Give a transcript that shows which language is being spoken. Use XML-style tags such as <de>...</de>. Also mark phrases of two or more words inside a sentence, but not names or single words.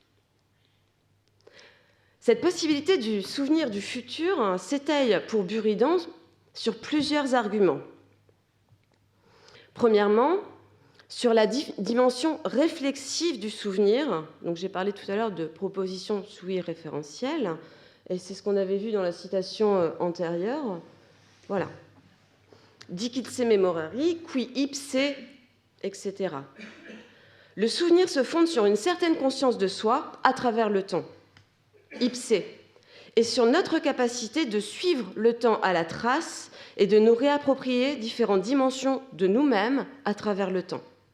<fr>Cette possibilité du souvenir du futur s'étaye pour Buridan sur plusieurs arguments. Premièrement, sur la dimension réflexive du souvenir. Donc, j'ai parlé tout à l'heure de proposition sui référentielle, et c'est ce qu'on avait vu dans la citation antérieure. Voilà.</fr> <la>Dicitse memorari, qui ipse,</la> <fr>etc. Le souvenir se fonde sur une certaine conscience de soi à travers le temps, ipse, et sur notre capacité de suivre le temps à la trace et de nous réapproprier différentes dimensions de nous-mêmes à travers le temps.</fr>